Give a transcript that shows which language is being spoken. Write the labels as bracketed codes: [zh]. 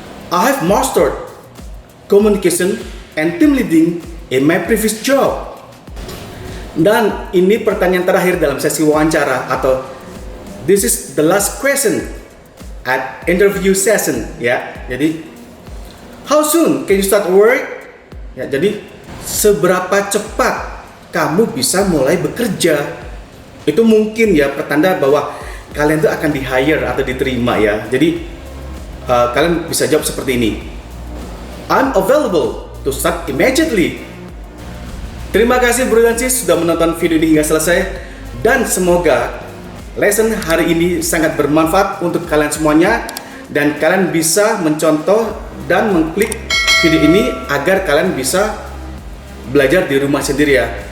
[en] I have mastered communication and team leading in my previous job. [id] Dan ini pertanyaan terakhir dalam sesi wawancara atau [en] this is the last question at interview session [id] ya. Jadi [en] how soon can you start work? [id] Ya, jadi seberapa cepat kamu bisa mulai bekerja? Itu mungkin ya pertanda bahwa kalian tuh akan di hire atau diterima ya. Jadi kalian bisa jawab seperti ini. [en] I'm available to start immediately. [id] Terima kasih bro dan sis sudah menonton video ini hingga selesai. Dan semoga lesson hari ini sangat bermanfaat untuk kalian semuanya. Dan kalian bisa mencontoh dan mengklik video ini agar kalian bisa belajar di rumah sendiri ya.